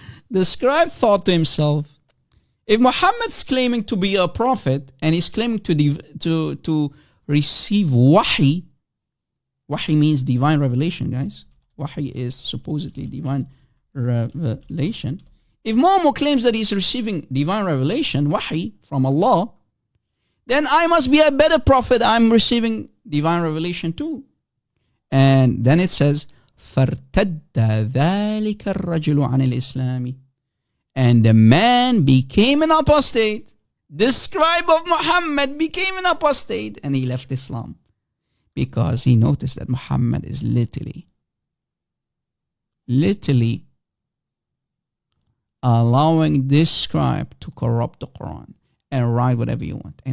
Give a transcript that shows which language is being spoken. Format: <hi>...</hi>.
<en>The scribe thought to himself, if Muhammad's claiming to be a prophet and he's claiming to receive wahi means divine revelation, guys. Wahi is supposedly divine revelation. If Momo claims that he's receiving divine revelation, wahi from Allah, then I must be a better prophet. I'm receiving divine revelation too. And then it says,</en> <ar>فَارْتَدَّ ذَلِكَ الرَّجُلُ عَنِ الْإِسْلَامِ.</ar> <en>And the man became an apostate. The scribe of Muhammad became an apostate and he left Islam because he noticed that Muhammad is literally allowing this scribe to corrupt the Quran and write whatever you want.</en>